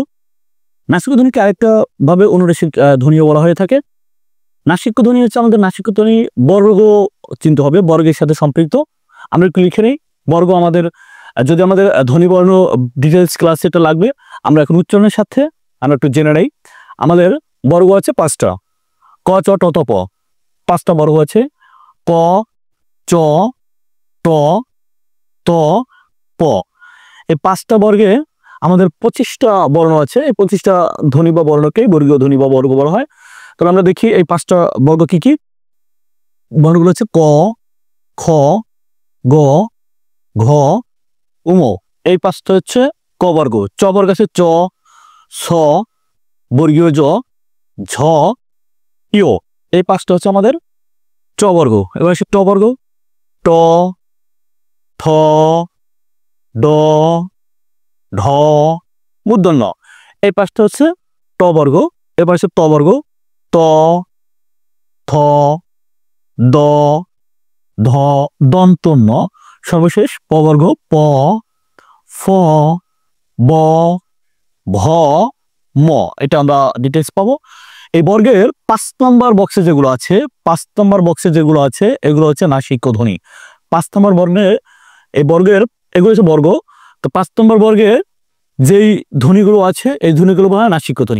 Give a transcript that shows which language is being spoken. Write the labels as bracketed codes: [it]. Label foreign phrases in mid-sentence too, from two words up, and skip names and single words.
[bn] নাসিক্য ধ্বনিকে আরেকটা ভাবে অনুনাসিক ধ্বনিও বলা হয়ে থাকে। নাসিক্য ধ্বনি হচ্ছে আমাদের নাসিক্য ধ্বনি বর্গ চিনতে হবে, বর্গের সাথে সম্পৃক্ত। আমরা একটু লিখে নেই বর্গ আমাদের, যদি আমাদের ধ্বনিবর্ণ ডিটেলস ক্লাস এটা লাগবে, আমরা এখন উচ্চারণের সাথে আমরা একটু জেনে নেই। আমাদের বর্গ আছে 5টা। ক চ ট ত প 5টা বর্গ আছে। ক চ ট ত প। এই 5টা বর্গে আমাদের 25টা বর্ণ আছে। এই 25টা ধ্বনি বা বর্ণকেই বর্গীয় ধ্বনি বা বর্গ বলা হয়। তবে আমরা দেখি এই 5টা বর্গ কি কি। বর্ণগুলো হচ্ছে ক, খ, গ, ঘ, উম। এই 5টা হচ্ছে ক বর্গ। চ বর্গ আছে চ, ছ, বর্গীয় জ, ঝ, ইয়। এই 5টা হচ্ছে আমাদের চ বর্গ। এবার হচ্ছে ট বর্গ। ট, থ, ড, ঢ, মূর্ধন্য। এই 5টা হচ্ছে ট বর্গ। এবার হচ্ছে ত বর্গ। ত, থ, দ, ধ, দন্ত ন। সর্বশেষ প বর্গ। প, ফ, ব, ভ, ম। এটা আমরা ডিটেলস পাবো। এই বর্গের 5 নম্বর বক্সে যেগুলো আছে এগুলো হচ্ছে নাসিক্য ধ্বনি। 5 নম্বর বর্ণে এই বর্গের এগুলো হচ্ছে বর্গ। তো 5 নম্বর বর্গে যেই ধ্বনিগুলো আছে এই ধ্বনিগুলো বলা হয় নাসিক্য ধ্বনি।